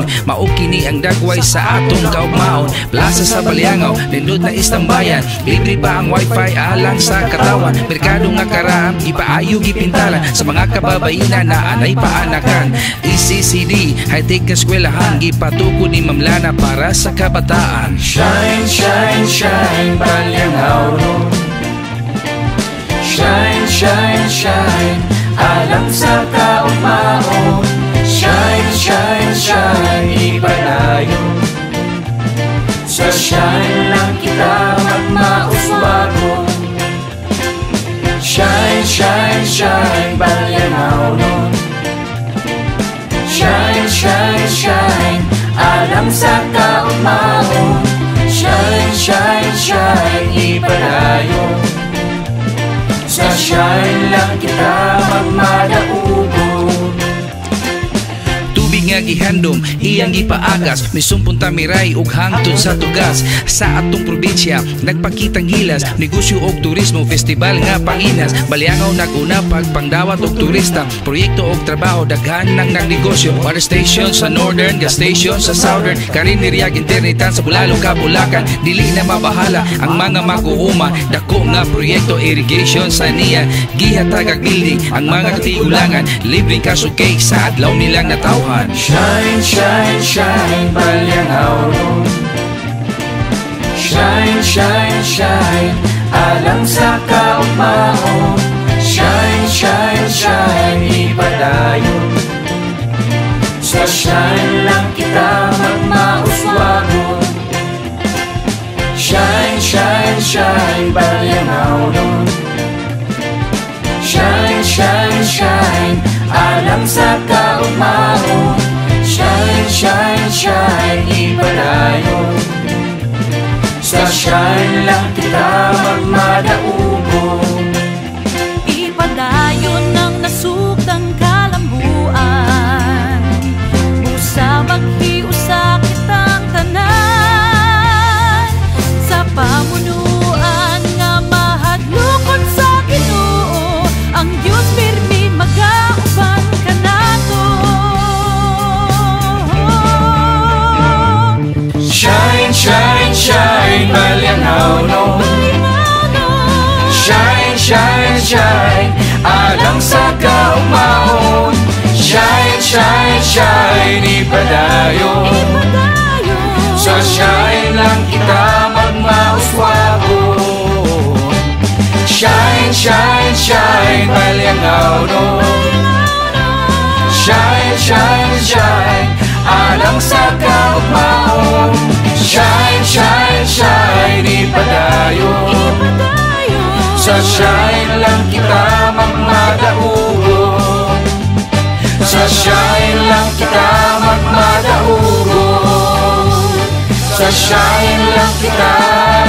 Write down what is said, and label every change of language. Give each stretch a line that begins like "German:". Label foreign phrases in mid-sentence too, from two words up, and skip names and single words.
Cebuano: Mao kini ang dagway sa atong kaugmaon. Plaza sa Balyangaw nindot na istambayan. Libre pa ang wifi alang sa katawan. Merkado nga karaam ipaayo gipintalan. Sa mga kababaina na anay paanakan. ECCD, high-tech na eskwelahan. Gipatukod ni Ma'am Lana para sa kabataan. Shine, shine, shine, balyangaw nun. Shine, shine, shine, alam sa kaugmaon. Shine, shine, shine, ipadayon. Sa shine lang kita magmauswagon. Shine, shine, shine, balyangaw nun. Shine, shine, shine, alam sa kaugmaon. Shine, shine, shine, ipadayon. Sa shine lang kita magmadaubon. Tubig nga gihandom, iyang gipaagas. Misumpon tamiray ug hangtod sa tugas. Sa atong probinsya, nagpakitang gilas. Negosyo og turismo, festival nga panginas. Balyangaw naguna pagpangdawat og turista. Proyekto og trabaho, daghan nang nagnegosyo.
English: Water station
Cebuano: sa northern,
English: gas station
Cebuano: sa southern. Karineriag internetan sa Bulalo, Kabulakan. Dili na mabahala ang mga mag-uuma. Dako nga proyekto, irrigation sa niya. Gihatag ag building ang mga katigulangan. Libreng kasukay sa adlaw nilang natawhan. Shine, shine, shine, balyangaw nun. Shine, shine, shine, alam sa kaugmaon. Shine, shine, shine, ipadayon. Sa shine lang kita magmauswagon. Shine, shine, shine, balyangaw nun. Shine, shine, shine, alam sa kaugmaon. Shine, shine, shine, ipadayon. Sa shine lang kita magmadaubon. Ipadayon ng nasugdang kalambuan. Busa maghiusa kitang tanan. Sa pamunuan nga mahadlokon sa Ginoo. Ang Diyos pirmi magauban ka nato. Shine, shine, shine, balyangaw nun. Shine, shine, shine, alam sa kaugmaon. Shine, shine, shine, ipadayon. Sa shine lang kita magmauswagon. Shine, shine, shine, balyangaw nun. Shine, shine, shine, alam sa kaugmaon. Shine, shine, shine, ipadayon. Sa shine lang kita magmadaubon. Sa shine lang kita magmadaubon. Sa shine lang kita